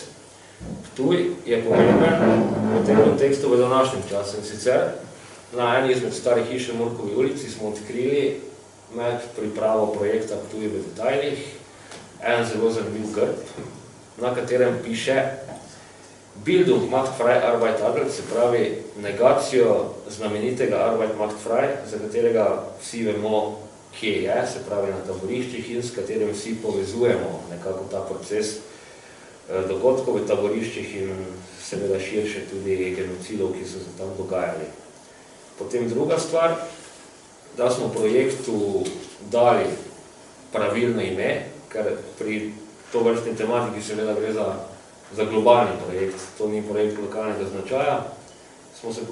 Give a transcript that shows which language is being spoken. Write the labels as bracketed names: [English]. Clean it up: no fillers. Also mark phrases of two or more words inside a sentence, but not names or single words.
[Slovenian] Ptuj je pomemben v tem kontekstu v današnjem času in sicer na eni izmed starih hiš v Murkovi ulici smo odkrili med pripravo projekta Ptuj v detajlih en zelo zanimiv grb, na katerem piše [German] Bildung macht frei Arbeit adelt, [Slovenian] se pravi negacijo znamenitega [German] Arbeit macht frei, [Slovenian] za katerega vsi vemo, kje je, se pravi na taboriščih in s katerim vsi povezujemo nekako ta proces dogodkov v taboriščih in seveda širše tudi genocidov, ki so se tam dogajali. Potem druga stvar, da smo projektu dali pravilno ime, ker pri tovrstni tematiki seveda gre za globalni projekt, to ni projekt lokalnega značaja, smo se